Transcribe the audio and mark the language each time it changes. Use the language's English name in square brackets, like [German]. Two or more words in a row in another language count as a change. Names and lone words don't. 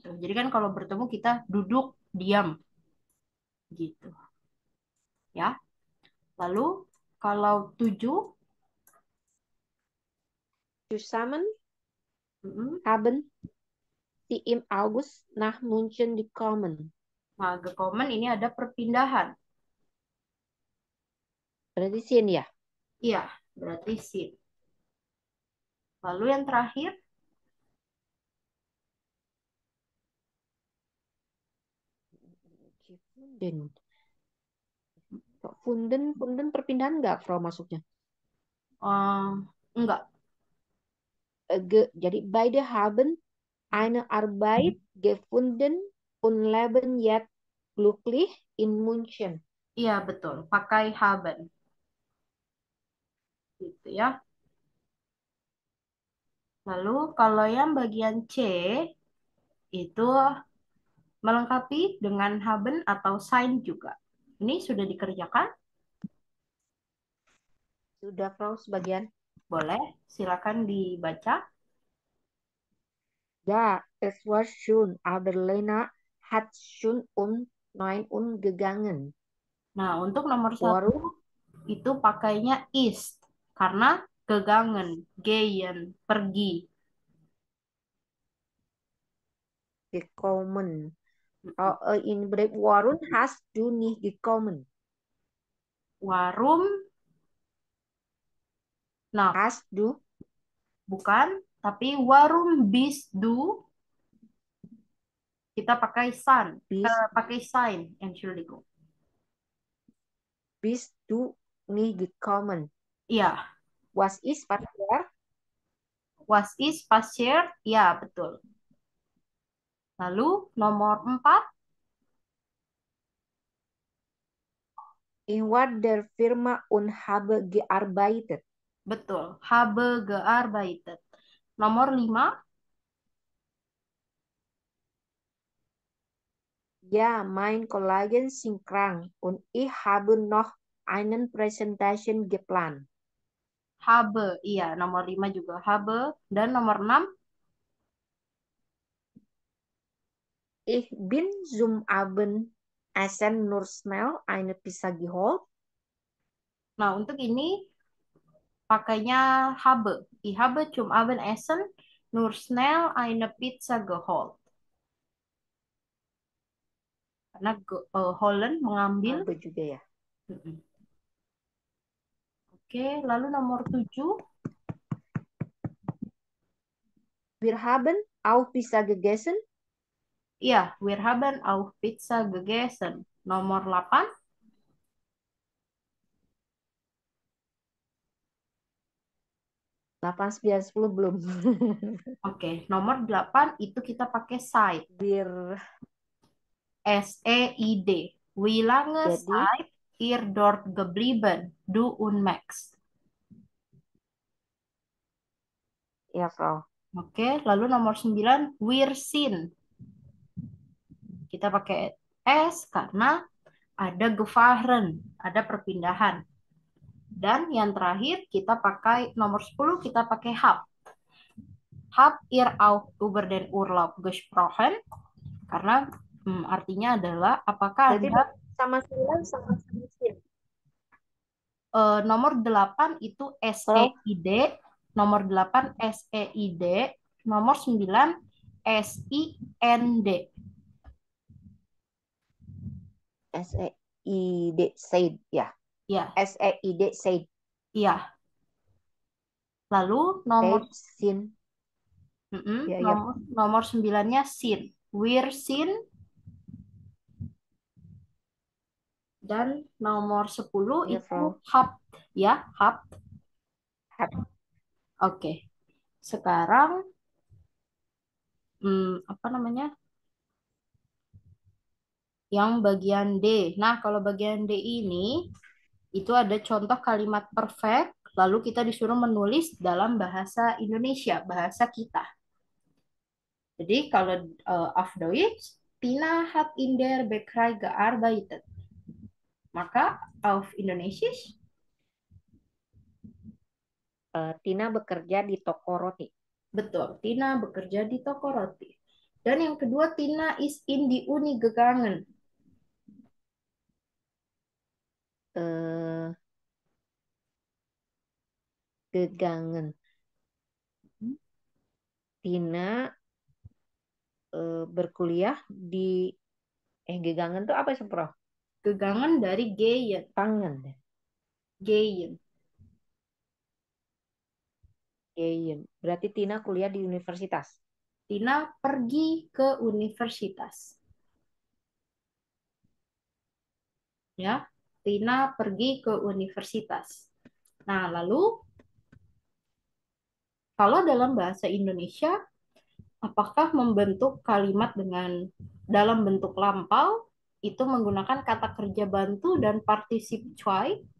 [Indonesian] Jadi kan kalau bertemu kita duduk diam gitu. Ya. Lalu kalau 7 [German] Zusammen haben sie im August nach München gekommen. [Indonesian] Nah, gekommen ini ada perpindahan. Berarti sin ya? Iya, berarti sin. Lalu yang terakhir [German] Funden. [Indonesian] Funden perpindahan nggak, Frau, masuknya? enggak. [German] Jadi beide haben eine Arbeit gefunden und leben jetzt glücklich in München. [Indonesian] Iya, betul. Pakai haben. Gitu ya. Lalu kalau yang bagian C itu melengkapi dengan haben atau sein juga. Ini sudah dikerjakan? Sudah, Frau, sebagian. Boleh, silakan dibaca. [German] Ja, es war schön, aber Lena hat schon um 9 Uhr gegangen. [Indonesian] Nah, untuk nomor 1 [German] Warum? [Indonesian] itu pakainya ist karena gegangen, gehen, pergi. [German] Gekommen. In Brief, warum hast du nicht gekommen? Warum? Nah, Hast du? [Indonesian] bukan, tapi [German] warum bist du? [Indonesian] Kita pakai san, pakai sein, Entschuldigung. [German] Bist du nicht gekommen? [Indonesian] Iya. [German] Was ist passiert? Was ist passiert? [Indonesian] Ya, betul. Lalu nomor 4, [German] In what der Firma und habe gearbeitet. [Indonesian] betul, [German] habe gearbeitet. [Indonesian] Nomor 5, [German] Ja, mein Kollegen sind krank und ich habe noch einen Präsentation geplant. habe, [Indonesian] iya, nomor 5 juga habe. Dan nomor 6, [German] Ich bin zum Abendessen nur schnell eine Pizza geholt. [Indonesian] nah untuk ini pakainya habe. [German] Ich habe zum Abendessen nur schnell eine Pizza geholt. [Indonesian] Karena Holland mengambil. Habe juga ya. Mm-mm. Oke, lalu nomor 7. [German] Wir haben auch Pizza gegessen. Iya, wir haben auch Pizza gegessen. [Indonesian] Nomor 8. 8, 9, 10 belum. Oke, nomor 8 itu kita pakai side. [German] Wir, SEID. Wie lange [Indonesian] Jadi- [German] seid ihr dort geblieben? Du und Max. [Indonesian] ya Frau. Oke, lalu nomor 9, [German] wir sind. [Indonesian] Kita pakai S karena ada gefahren, ada perpindahan. Dan yang terakhir kita pakai nomor 10, kita pakai hab. [German] Habt ihr auch über den Urlaub gesprochen? [Indonesian] Karena artinya adalah apakah Berarti ada sama 9 sama sin. nomor 8 itu SEID, nomor 8 SEID, nomor 9 SIND. SEID said ya. Ya, SEID said. iya. Lalu nomor Sin. Ya, ya. nomor 9-nya sin. [German] Wir sin. [Indonesian] Dan nomor 10 Ya, itu Frau. [German] habt. Ya, habt. Habt. [Indonesian] Oke. Sekarang apa namanya? Yang bagian D. Nah, kalau bagian D ini itu ada contoh kalimat perfect, lalu kita disuruh menulis dalam bahasa Indonesia, bahasa kita. Jadi kalau [German] auf Deutsch, Tina hat in der Bäckerei gearbeitet. [Indonesian] Maka [German] auf Indonesisch, [Indonesian] Tina bekerja di toko roti. betul, Tina bekerja di toko roti. Dan yang kedua, [German] Tina is in die Uni gegangen. Gegangen. [Indonesian] Tina berkuliah di gegangen tuh apa sih, Prof? Gegangen dari gehen. Pangen. [German] Gehen. Gehen. [Indonesian] Berarti Tina kuliah di universitas. Tina pergi ke universitas. Ya, Tina pergi ke universitas. Nah, lalu kalau dalam bahasa Indonesia, apakah membentuk kalimat dengan dalam bentuk lampau itu menggunakan kata kerja bantu dan partisip cuai?